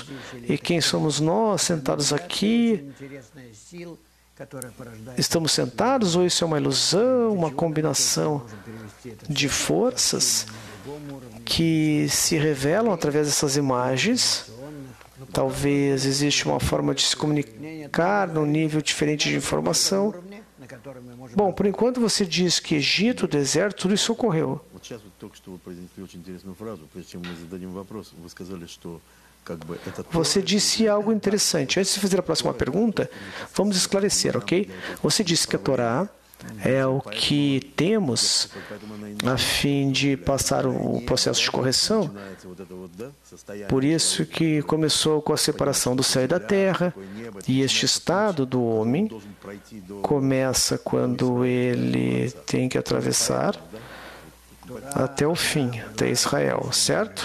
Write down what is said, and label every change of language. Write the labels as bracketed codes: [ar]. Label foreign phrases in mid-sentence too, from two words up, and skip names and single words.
[pt] E quem somos nós sentados aqui? Estamos sentados ou isso é uma ilusão, uma combinação de forças que se revelam através dessas imagens? Talvez exista uma forma de se comunicar num nível diferente de informação. Bom, por enquanto você diz que Egito, deserto, tudo isso ocorreu. [ru] только что вы произнесли очень интересную фразу. Прежде чем мы зададим вопрос, вы сказали, что [pt] Você disse algo interessante. Antes de fazer a próxima pergunta, vamos esclarecer, ok? Você disse que a Torá é o que temos a fim de passar o processo de correção. Por isso que começou com a separação do céu e da terra, e este estado do homem começa quando ele tem que atravessar até o fim, até Israel, certo?